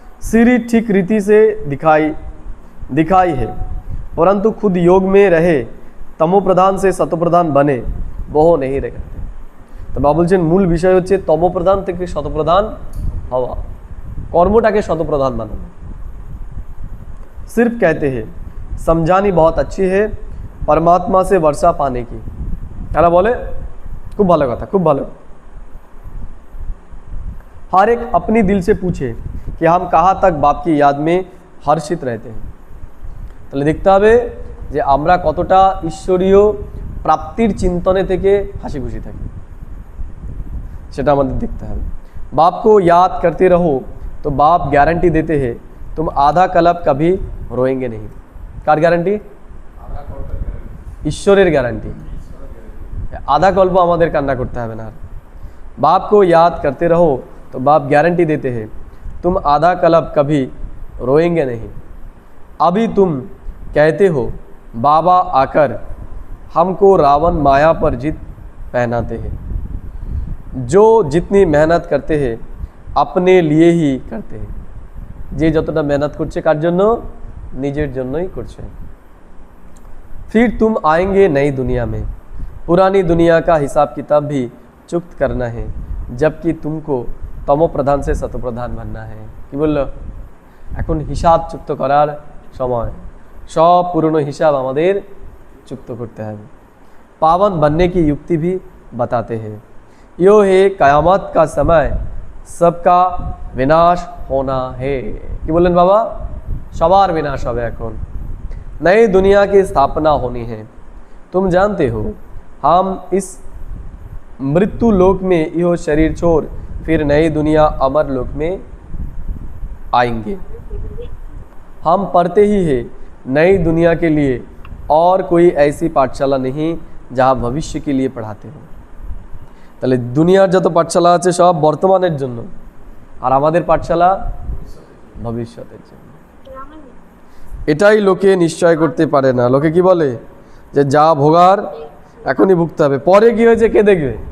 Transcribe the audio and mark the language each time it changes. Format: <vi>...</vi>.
<hi>सीढ़ी ठीक रीति से दिखाई है, परंतु खुद योग में रहे तमो प्रधान से सतो प्रधान बने वो नहीं रह करते। तो बाबा</hi> <bn>বলছেন মূল বিষয় হচ্ছে তমো প্রধান থেকে শত প্রধান হওয়া, কর্মটাকে শত প্রধান বানানো।</bn> <hi>सिर्फ कहते हैं समझानी बहुत अच्छी है, परमात्मा से वर्षा पाने की।</hi> <bn>তারা বলে খুব ভালো কথা, খুব ভালো।</bn> <hi>हर एक अपनी दिल से पूछे कि हम कहाँ तक बाप की याद में हर्षित रहते हैं।</hi> <bn>তাহলে দেখতে হবে যে আমরা কতটা ঈশ্বরীয় প্রাপ্তির চিন্তনে থেকে হাসি খুশি থাকি, সেটা আমাদের দেখতে হবে।</bn> <hi>बाप को याद करते रहो तो बाप गारंटी देते हैं तुम आधा कल्प कभी रोएंगे नहीं।</hi> <bn>কার গ্যারান্টি? ঈশ্বরের গ্যারান্টি।</bn> <hi>आधा कल्प</hi> <bn>আমাদের কান্না করতে হবে না।</bn> <hi>बाप को याद करते रहो तो बाप गारंटी देते हैं तुम आधा कल्प कभी रोएंगे नहीं। अभी तुम कहते हो बाबा आकर हमको रावण माया पर जीत पहनाते हैं। जो जितनी मेहनत करते हैं अपने लिए ही करते हैं।</hi> <bn>যে যতটা মেহনত করছে কার জন্য? নিজের জন্যই করছে।</bn> <hi>फिर तुम आएंगे नई दुनिया में, पुरानी दुनिया का हिसाब किताब भी चुक्त करना है, जबकि तुमको तमो प्रधान से सतो प्रधान बनना है।</hi> <bn>কি বললো? এখন হিসাব চুক্ত করার সময়, সব পুরনো হিসাব আমাদের চুক্ত করতে হবে।</bn> <hi>पावन बनने की युक्ति भी बताते हैं। यो है कयामत का समय, सबका विनाश होना है।</hi> <bn>কি বললেন বাবা? সবার বিনাশ হবে এখন।</bn> <hi>नई दुनिया की स्थापना होनी है। तुम जानते हो हम इस मृत्यु लोक में यो शरीर छोड़ फिर नई दुनिया अमर लोक में आएंगे। हम पढ़ते ही हैं नई दुनिया के लिए, और कोई ऐसी पाठशाला नहीं जहाँ भविष्य के लिए पढ़ाते हो।</hi> <bn>তাহলে দুনিয়ার যত পাঠশালা আছে সব বর্তমানের জন্য, আর আমাদের পাঠশালা ভবিষ্যতের জন্য। এটাই লোকে নিশ্চয় করতে পারে না। লোকে কি বলে যে যা ভোগার এখনই ভুগতে হবে, পরে কি হয়েছে কে দেখবে,</bn>